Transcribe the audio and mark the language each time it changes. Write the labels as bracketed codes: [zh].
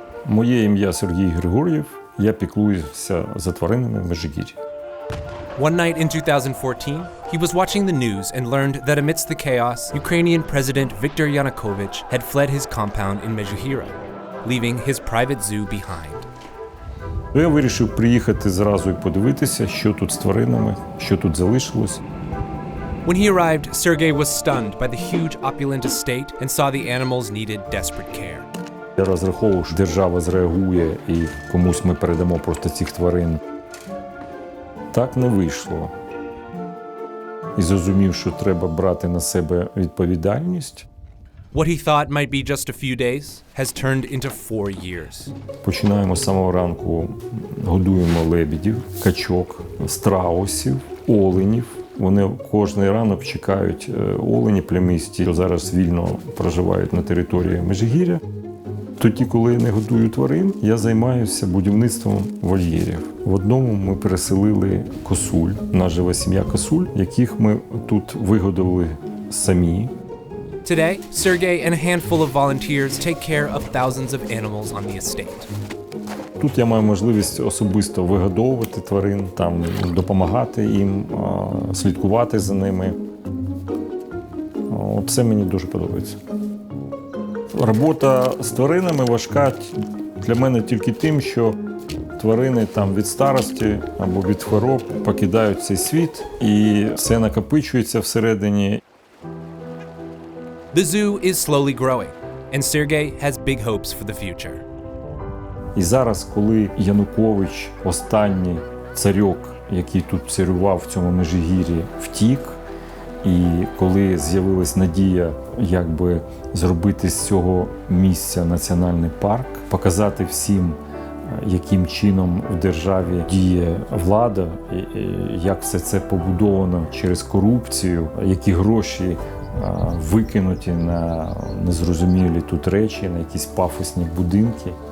[uk] Моє ім'я Сергій Григор'єв. Я піклуюся за тваринами в Межигір'ї. [en] One night in 2014, he was watching the news and learned that amidst the chaos, Ukrainian President Viktor Yanukovych had fled his compound in Mežuhira, leaving his private zoo behind. [uk] Я вирішив приїхати зразу і подивитися, що тут з тваринами, що тут залишилось. [en] When he arrived, Sergei was stunned by the huge opulent estate and saw the animals needed desperate care. [uk] Я розраховував, що держава зреагує і комусь ми передамо просто цих тварин. Так не вийшло. І зрозумів, що треба брати на себе відповідальність. [en] What he thought might be just a few days has turned into 4 years. [uk] Починаємо з самого ранку, годуємо лебедів, качок, страусів, оленів. Вони кожний ранок чекають олені плямисті, що зараз вільно проживають на території Межигір'я. Тоді, коли я не годую тварин, я займаюся будівництвом вольєрів. В одному ми переселили косуль. У нас живе сім'я косуль, яких ми тут вигодували самі. [en] Today, Sergei and a handful of volunteers take care of thousands of animals on the estate. [uk] Тут я маю можливість особисто вигодовувати тварин, там, допомагати їм, слідкувати за ними. Це мені дуже подобається. Робота з тваринами важка для мене тільки тим, що тварини там від старості або від хвороб покидають цей світ, і все накопичується всередині. [en] The zoo is slowly growing, and Sergei has big hopes for the future. [uk] І зараз, коли Янукович, останній царьок, який тут царював в цьому Межигір'ї, втік, і коли з'явилась надія якби зробити з цього місця національний парк, показати всім, яким чином в державі діє влада, як все це побудовано через корупцію, які гроші викинуті на незрозумілі тут речі, на якісь пафосні будинки.